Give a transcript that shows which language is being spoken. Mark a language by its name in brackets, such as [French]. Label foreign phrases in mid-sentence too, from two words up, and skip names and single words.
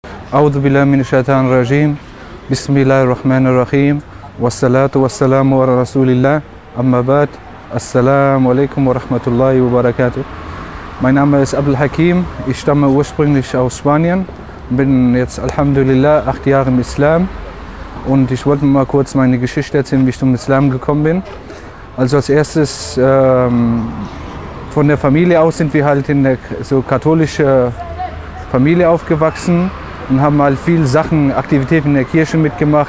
[Arabic] أعوذ بالله من الشيطان الرجيم. بسم الله الرحمن الرحيم. والصلاة والسلام على رسول الله. أما بعد. السلام عليكم ورحمة الله وبركاته. [German] Mein Name ist Abdul Hakim. Ich stamme ursprünglich aus Spanien. Bin jetzt Alhamdulillah 8 Jahre im Islam. Und ich wollte mal kurz meine Geschichte erzählen, wie ich zum Islam gekommen bin. Also als erstes von der Familie aus sind wir halt in der so katholische Familie aufgewachsen und haben halt viele Sachen, Aktivitäten in der Kirche mitgemacht.